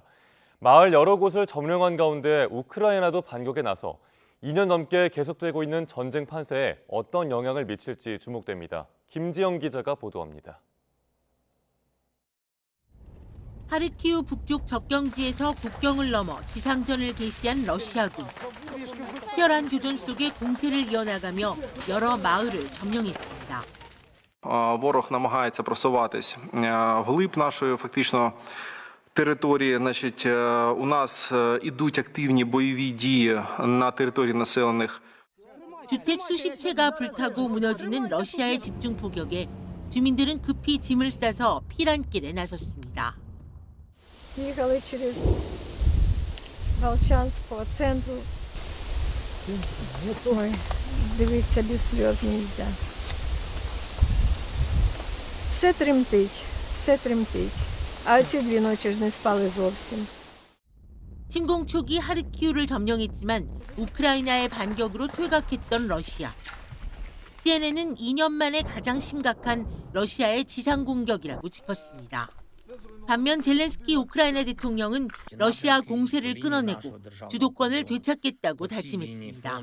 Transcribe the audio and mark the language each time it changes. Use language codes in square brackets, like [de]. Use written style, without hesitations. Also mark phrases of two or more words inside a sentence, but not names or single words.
[ko] 마을 여러 곳을 점령한 가운데 우크라이나도 반격에 나서 2년 넘게 계속되고 있는 전쟁 판세에 어떤 영향을 미칠지 주목됩니다. 김지영 기자가 보도합니다. 하르키우 북쪽 접경지에서 국경을 넘어 지상전을 개시한 러시아군. 치열한 교전 속에 공세를 이어나가며 여러 마을을 점령했습니다. [uk] Ворог намагається просуватись вглиб нашої фактично території. Значить, у нас ідуть активні бойові дії на території населених. [ko] 주택 수십 채가 불타고 무너지는 러시아의 집중 포격에 주민들은 급히 짐을 싸서 피란길에 나섰습니다. [uk] Їхали через Волчанськ по центру. Ой, дивитися без сльоз нельзя. Все тремтить. А ці 2 ночі ж не спали зовсім. [ko] 침공 초기 하르키우를 점령했지만 우크라이나의 반격으로 퇴각했던 러시아. CNN은 2년 만에 가장 심각한 러시아의 지상 공격이라고 짚었습니다. 반면 젤렌스키 우크라이나 대통령은 러시아 공세를 끊어내고 주도권을 되찾겠다고 다짐했습니다.